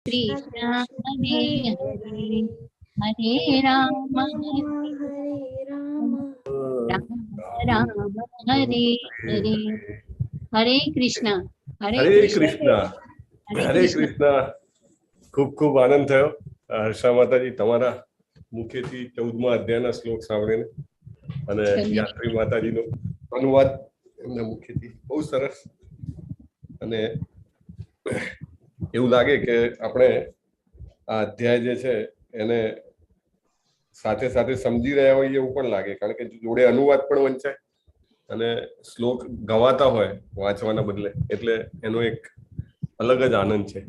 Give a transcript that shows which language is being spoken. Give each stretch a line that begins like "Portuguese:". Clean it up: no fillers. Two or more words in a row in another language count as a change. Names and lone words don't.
Sanskrit: Krishna Hare Hare Hare Rama Rama Rama Hare Hare Hare Krishna
Gujarati: હરે કૃષ્ણ. હરે કૃષ્ણ. ખૂબ ખૂબ આનંદ થયો હર્ષા માતાજી તમારા મુખેથી 14મા અધ્યાયના શ્લોક સાંભળીને, અને યાત્રી માતાજીનો અનુવાદ એમના મુખેથી બહુ સરસ. અને એવું લાગે કે આપણે આ અધ્યાય જે છે એને સાથે સાથે સમજી રહ્યા હોઈએ એવું પણ લાગે, કારણ કે જોડે અનુવાદ પણ વંચાય અને શ્લોક ગવાતા હોય વાંચવાના બદલે, એટલે એનો એક અલગ જ આનંદ છે.